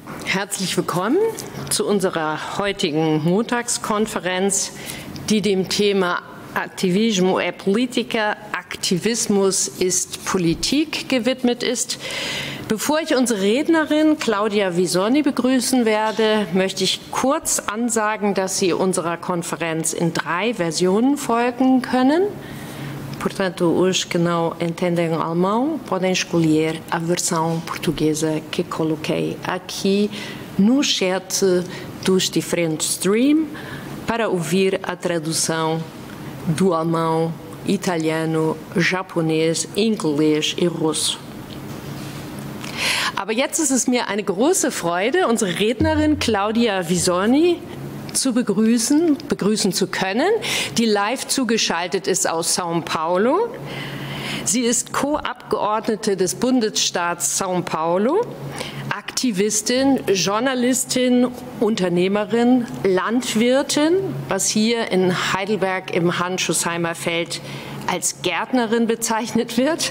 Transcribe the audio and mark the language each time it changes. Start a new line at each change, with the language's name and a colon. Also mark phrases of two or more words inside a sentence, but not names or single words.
German: Herzlich willkommen zu unserer heutigen Montagskonferenz, die dem Thema
Portuguese: Aktivismo é Política,
German: Aktivismus ist Politik gewidmet ist. Bevor ich unsere Rednerin Claudia Visoni begrüßen werde, möchte ich kurz ansagen, dass Sie unserer Konferenz in 3 Versionen folgen können.
Portuguese: Portanto, hoje que não entendem alemão, podem escolher a versão portuguesa que coloquei aqui no chat dos diferentes streams para ouvir a tradução do alemão, italiano, japonês, inglês e russo.
German: Aber jetzt ist es mir eine große Freude, unsere Rednerin Claudia Visoni begrüßen zu können, die live zugeschaltet ist aus São Paulo. Sie ist Co-Abgeordnete des Bundesstaats São Paulo, Aktivistin, Journalistin, Unternehmerin, Landwirtin, was hier in Heidelberg im Handschuhsheimer Feld als Gärtnerin bezeichnet wird.